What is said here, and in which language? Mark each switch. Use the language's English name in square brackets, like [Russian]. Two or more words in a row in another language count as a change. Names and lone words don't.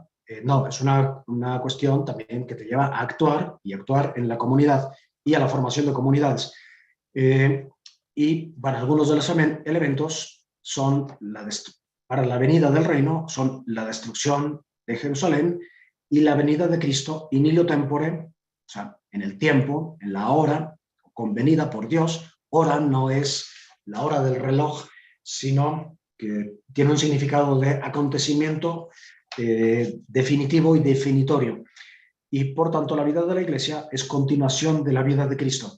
[Spanish] No, es una cuestión también que te lleva a actuar y actuar en la comunidad y a la formación de comunidades. Y para algunos de los elementos son para la venida del reino son la destrucción de Jerusalén y la venida de Cristo [Latin] in illo tempore, [Spanish] o sea, en el tiempo, en la hora convenida por Dios. Hora no es la hora del reloj, sino que tiene un significado de acontecimiento definitivo y definitorio. Y por tanto la vida de la Iglesia es continuación de la vida de Cristo.